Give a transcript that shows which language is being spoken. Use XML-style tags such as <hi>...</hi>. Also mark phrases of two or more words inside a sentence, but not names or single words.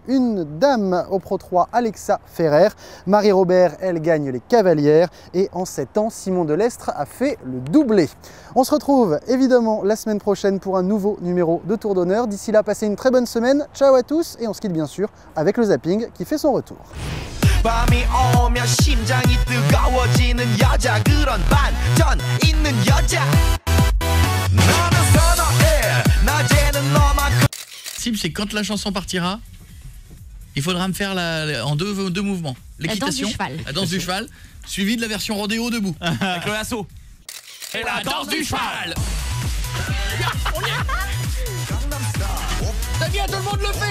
<fr>Une dame au Pro 3, Alexa Ferrer. Marie Robert, elle gagne les Cavalières. Et en 7 ans, Simon Delestre a fait le doublé. On se retrouve évidemment la semaine prochaine pour un nouveau numéro de Tour d'Honneur. D'ici là, passez une très bonne semaine. Ciao à tous et on se quitte bien sûr avec le zapping qui fait son retour.</fr> <ko>밤이 오면 심장이 뜨거워지는 여자 그런 반전 있는 여자 너는 선호해 낮에는 너만큼</ko> <fr>c'est quand la chanson partira, il faudra me faire en deux mouvements. L'équitation, la danse du cheval, suivi de la version rodéo debout avec le lasso. Et la danse du cheval. Ça vient, tout le monde le fait.</fr>